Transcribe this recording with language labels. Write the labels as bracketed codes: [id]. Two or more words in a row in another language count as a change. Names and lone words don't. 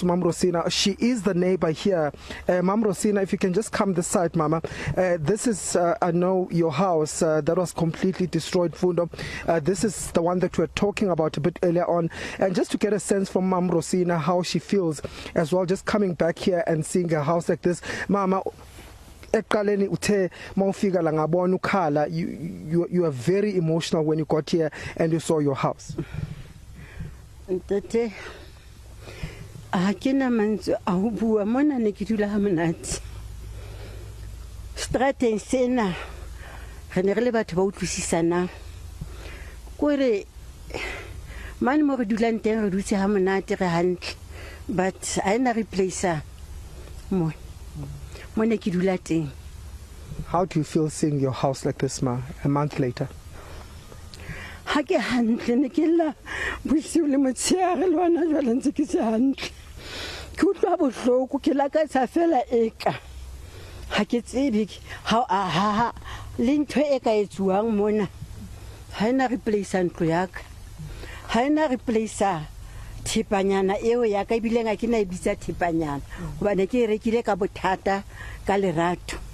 [en] Mama Rosina, she is the neighbor here. Mama Rosina, if you can just come this side, Mama. This is, I know, your house that was completely destroyed, Fundo. This is the one that we were talking about a bit earlier on. And just to get a sense from Mama Rosina how she feels as well, just coming back here and seeing a house like this. [zu] Mama, eqaleni uthe mawufika la ngabona ukhala, [en] you are very emotional when you got here and you saw your house. [st] Ntate a kena mantse a ho bua mona ne ke dula ha monate strateng sena re ne re le batho ba utlwisisana kore mane mo re dulang teng re dutse ha monate re hantle but I na replacer mo ne ke dula teng. [en] How do you feel seeing your house like this, Ma, a month later? [st] Ha ke hantle ne ke la bosiu le motshehare le wena jwale ntse ke se hantle ke utlwa bohloko ke la ka tsa fela eka ha ke tsebe ha le ntho e ka etsuwang mona ha ina replacer ntlo ya ka ha ina replacer thipanyana eo ya ka ibile nga ke na ibitsa thipanyana hobane ke rekile ka bothata ka lerato